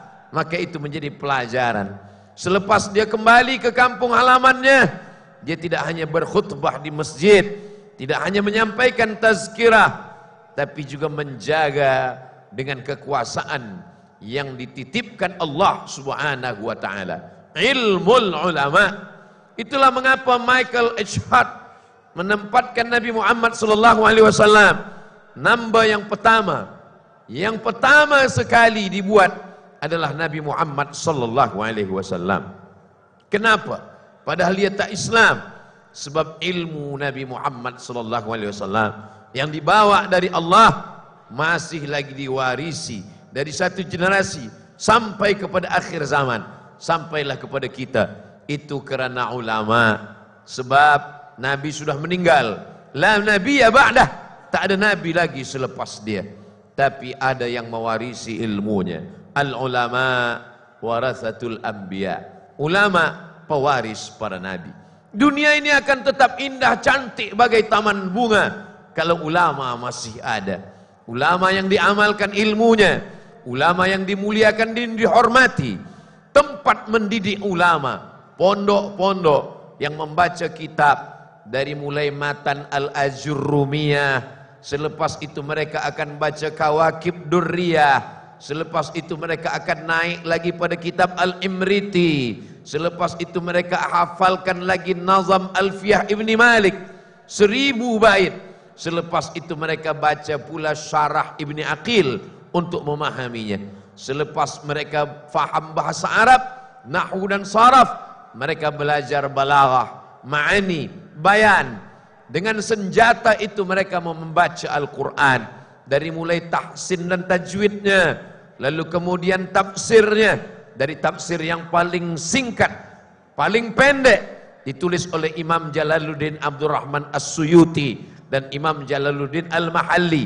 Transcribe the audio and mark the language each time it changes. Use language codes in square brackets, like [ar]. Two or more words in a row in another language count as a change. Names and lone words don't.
[ms] Maka itu menjadi pelajaran. Selepas dia kembali ke kampung halamannya, dia tidak hanya berkhutbah di masjid, tidak hanya menyampaikan tazkirah, tapi juga menjaga dengan kekuasaan yang dititipkan Allah [ar] سبحانه وتعالى. علم العلماء. [ms] Itulah mengapa Michael H. Hart menempatkan Nabi Muhammad [ar] صلى الله عليه وسلم [ms] number yang pertama sekali dibuat adalah Nabi Muhammad [ar] صلى الله عليه وسلم. [ms] Kenapa? Padahal dia tak Islam. Sebab ilmu Nabi Muhammad [ar] صلى الله عليه وسلم [ms] yang dibawa dari Allah masih lagi diwarisi dari satu generasi sampai kepada akhir zaman, sampailah kepada kita. Itu kerana ulama. Sebab Nabi sudah meninggal. [ar] لا نبي بعده, [ms] tak ada nabi lagi selepas dia. Tapi ada yang mewarisi ilmunya. [ar] العلماء ورثة الأنبياء. [ms] Ulama pewaris para nabi. Dunia ini akan tetap indah cantik bagai taman bunga kalau ulama masih ada. Ulama yang diamalkan ilmunya, ulama yang dimuliakan dan dihormati. Tempat mendidik ulama, pondok-pondok yang membaca kitab dari mulai matan Al-Ajurrumiyah. Selepas itu mereka akan baca Kawakib Durriyah. Selepas itu mereka akan naik lagi pada kitab Al-Imriti. Selepas itu mereka hafalkan lagi Nazam Alfiyah Ibni Malik 1000 bait. Selepas itu mereka baca pula Syarah Ibni Aqil untuk memahaminya. Selepas mereka faham bahasa Arab, nahwu dan saraf, mereka belajar balaghah, ma'ani, bayan. Dengan senjata itu mereka membaca Al-Quran. Dari mulai tahsin dan tajwidnya, lalu kemudian tafsirnya, dari tafsir yang paling singkat, paling pendek, ditulis oleh Imam Jalaluddin Abdurrahman As-Suyuti dan Imam Jalaluddin Al-Mahalli.